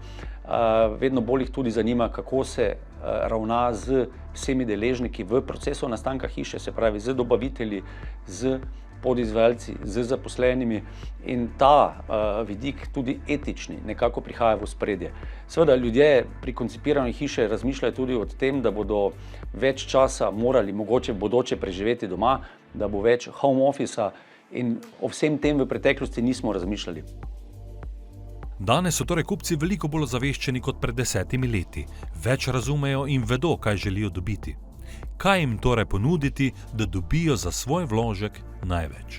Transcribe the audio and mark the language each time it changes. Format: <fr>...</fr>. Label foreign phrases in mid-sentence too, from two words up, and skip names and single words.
<sl>Vedno bolj jih tudi zanima, kako se ravna z vsemi deležniki v procesu nastanka hiše, se pravi z dobavitelji, z podizvajalci, z zaposlenimi, in ta vidik tudi etični nekako prihaja v ospredje. Seveda ljudje pri koncipiranju hiše razmišljajo tudi o tem, da bodo več časa morali mogoče v bodoče preživeti doma, da bo več</sl> <en>home office-a,</en> <sl>in o vsem tem v preteklosti nismo razmišljali. Danes so torej kupci veliko bolj ozaveščeni kot pred 10 leti. Več razumejo in vedo, kaj želijo dobiti. Kaj jim torej ponuditi, da dobijo za svoj vložek največ?</sl>